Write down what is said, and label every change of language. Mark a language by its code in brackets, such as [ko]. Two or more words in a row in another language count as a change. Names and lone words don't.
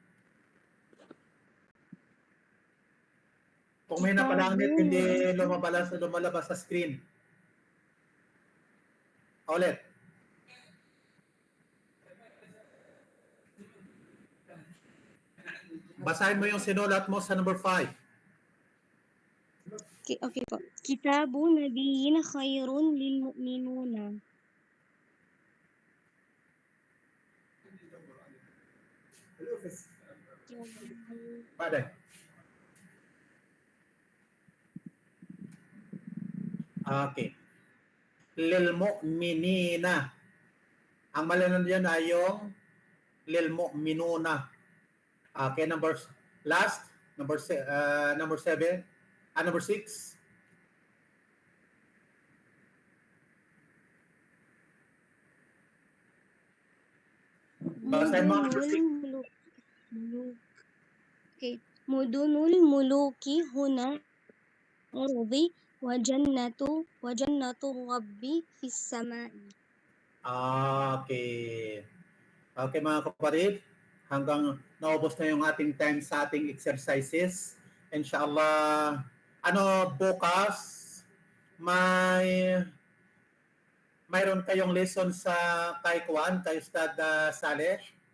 [tl] Kung may napalang net, hindi lumalabas sa screen. Ulit. Basahin mo yung sinulat mo sa number 5. Okay po. [ar] كتابُ نبيّينٍ خيرٌ للمؤمنونَ. [tl] Pwede. Okay. [ar] للمؤمنين. [tl] Ang mali nun dyan ay yung [ar] للمؤمنون. [en] Okay, number 7. [tl] Number 6. Basahin mo ang number 6. Okay. [ar] مدنُ الملوكِ هنا أرضِ وجنةُ ربي في السماءِ. [tl] Okay. Okay mga kapatid, hanggang naubos na yung ating time sa ating exercises. Inshallah, bukas mayroon kayong lesson sa kay Ustad Saleh?